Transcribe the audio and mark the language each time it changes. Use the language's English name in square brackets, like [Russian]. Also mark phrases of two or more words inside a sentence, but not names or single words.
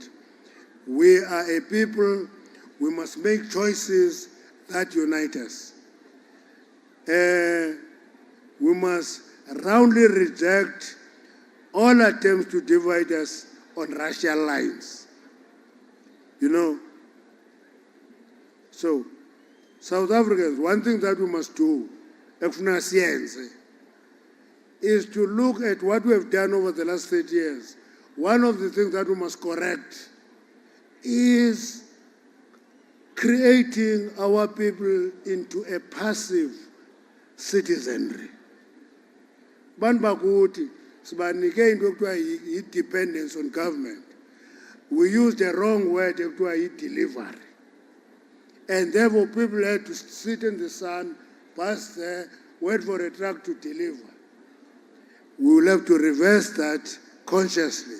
[English] We are a people, we must make choices that unite us. we must roundly reject all attempts to divide us on racial lines. You know, so South Africans, one thing that we must do, [Zulu] ekufuna siyenze, [English] is to look at what we have done over the last 30 years. One of the things that we must correct is creating our people into a passive citizenry. [Zulu] Bantu bakuthi sibanike into ekuthiwa [English] dependence on government. We used the wrong word ekuthiwa delivery. And therefore people had to sit in the sun, pass there, wait for a truck to deliver. We will have to reverse that consciously.